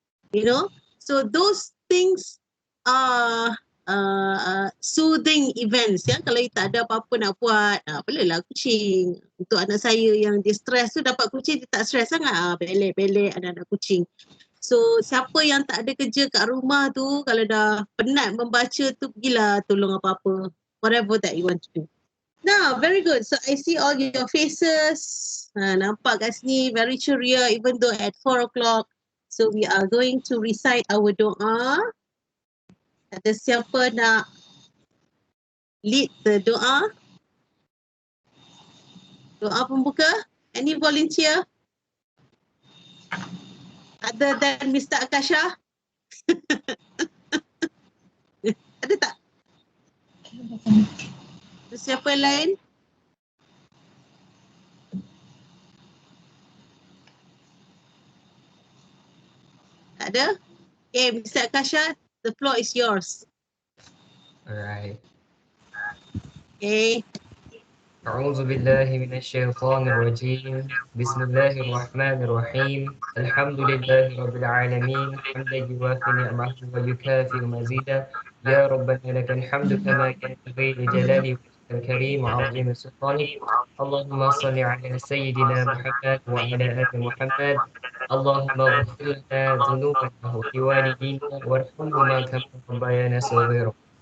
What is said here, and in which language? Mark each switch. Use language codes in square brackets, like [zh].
[en] You know, so those things are soothing events ya. [ms] Kalau you tak ada apa-apa nak buat, belilah kucing. Untuk anak saya yang dia stres tu, dapat kucing dia tak stres sangat. Belek-belek anak-anak kucing. So siapa yang tak ada kerja kat rumah tu, kalau dah penat membaca tu, pergilah tolong apa-apa, [en] whatever that you want to do. Now, very good. So I see all your faces. [ms] Nampak kat sini [en] very ceria even though at 4 o'clock. So we are going to recite our doa. [ms] Ada siapa nak [en] lead the doa? [ms] Doa pembuka? Any volunteer? [en] Other than Mr. Akasha? [ms] Ada tak? Ada siapa yang lain? Tak ada? Okay, Mr. [en] Akasha, the floor is yours. Alright. Okay. [ar] أعوذ بالله من الشيطان الرجيم بسم الله الرحمن الرحيم الحمد لله رب العالمين حمدا يوافي نعمه ويكافئ مزيدا يا ربنا لك الحمد كما ينبغي لجلال وجهك الكريم وعظيم سلطانك اللهم صل على سيدنا محمد وعلى آل محمد اللهم اغفر لنا ذنوبنا ولوالدينا وارحمهما كما ربيانا صغيرا